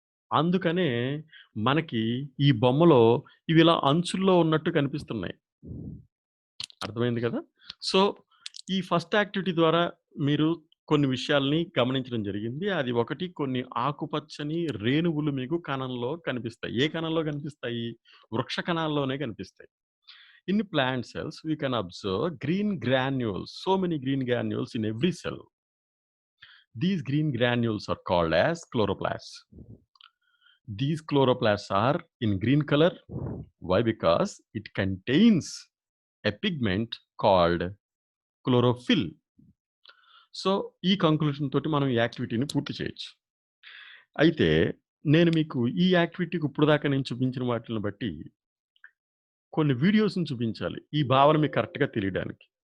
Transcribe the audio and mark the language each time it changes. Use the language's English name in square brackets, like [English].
[Telugu] అందుకనే మనకి ఈ బొమ్మలో ఇవిలా అంచుల్లో ఉన్నట్టు కనిపిస్తున్నాయి. అర్థమైంది కదా! సో, ఈ ఫస్ట్ యాక్టివిటీ ద్వారా మీరు కొన్ని విషయాల్ని గమనించడం జరిగింది. అది ఒకటి కొన్ని ఆకుపచ్చని రేణువులు మీకు కణంలో కనిపిస్తాయి. ఏ కణంలో కనిపిస్తాయి? వృక్ష కణాల్లోనే కనిపిస్తాయి. [English] In plant cells, we can observe green granules, so many green granules in every cell. These green granules are called as chloroplasts. These chloroplasts are in green color. Why? Because it contains a pigment called chlorophyll. [Telugu] So, ఈ conclusion తోటి మనం ఈ యాక్టివిటీని పూర్తి చేయొచ్చు. అయితే నేను మీకు ఈ యాక్టివిటీకి ఇప్పటిదాకా నేను చూపించిన వాటిని బట్టి కొన్ని వీడియోస్‌ని చూపించాలి. ఈ భావన మీకు కరెక్ట్‌గా తెలియడానికి.